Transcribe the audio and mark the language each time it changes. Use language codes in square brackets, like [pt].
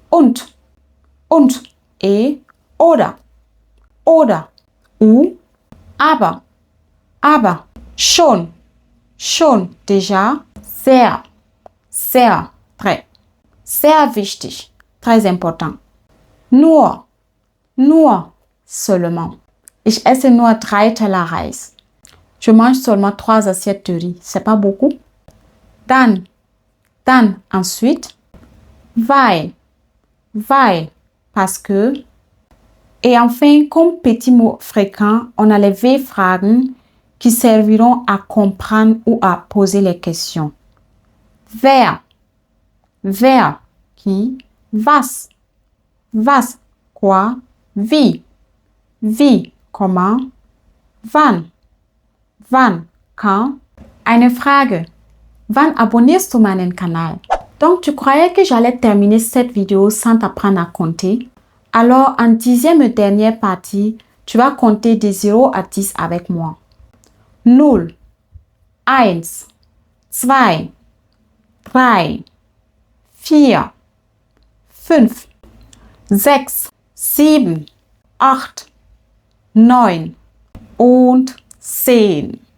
[de] Und et oder, ou aber, schon, déjà, sehr, très, sehr wichtig, très important. Nur, seulement. Ich esse nur 3 Teller Reis. [fr] Je mange seulement 3 assiettes de riz. C'est pas beaucoup. Dann, ensuite. [de] Weil, parce que. [fr] Et enfin, comme petit mot fréquent, on a les W-Fragen qui serviront à comprendre ou à poser les questions. Wer, qui, was, quoi, wie, comment, wann, quand. [de] Eine Frage. Wann abonnierst du meinen Kanal? [fr] Donc, tu croyais que j'allais terminer cette vidéo sans t'apprendre à compter? Alors, en 10e et dernière partie, tu vas compter de 0 à 10 avec moi. 0, 1, 2, 3, 4, 5, 6, 7, 8, 9 und 10.